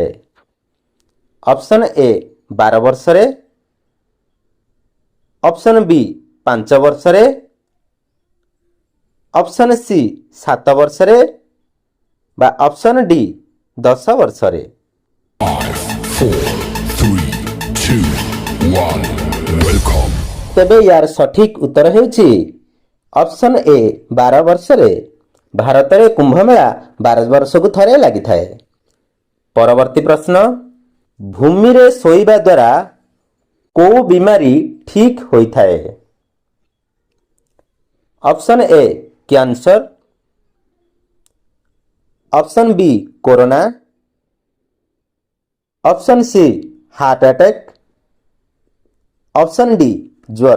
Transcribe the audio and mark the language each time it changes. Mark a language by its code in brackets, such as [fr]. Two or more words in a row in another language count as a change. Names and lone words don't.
[en] option A 12 ବର୍ଷରେ, option B 5 ବର୍ଷରେ, option C 7 ବର୍ଷରେ ବା option D 10 ବର୍ଷରେ। 5, 4, 3, 2, 1, welcome. [or] ତେବେ ଯାର ସଠିକ ଉତ୍ତର ହେଉଛି [en] option A [or] 12 ବର୍ଷରେ। ଭାରତରେ କୁମ୍ଭମେଳା 12 ବର୍ଷକୁ ଥରେ ଲାଗିଥାଏ। ପରବର୍ତ୍ତୀ ପ୍ରଶ୍ନ, ଭୂମିରେ ଶୋଇବା ଦ୍ୱାରା କେଉଁ ବିମାରୀ ଠିକ୍ ହୋଇଥାଏ? [en] option A cancer, option B corona, option C heart attack, option D ଜ୍ୱର।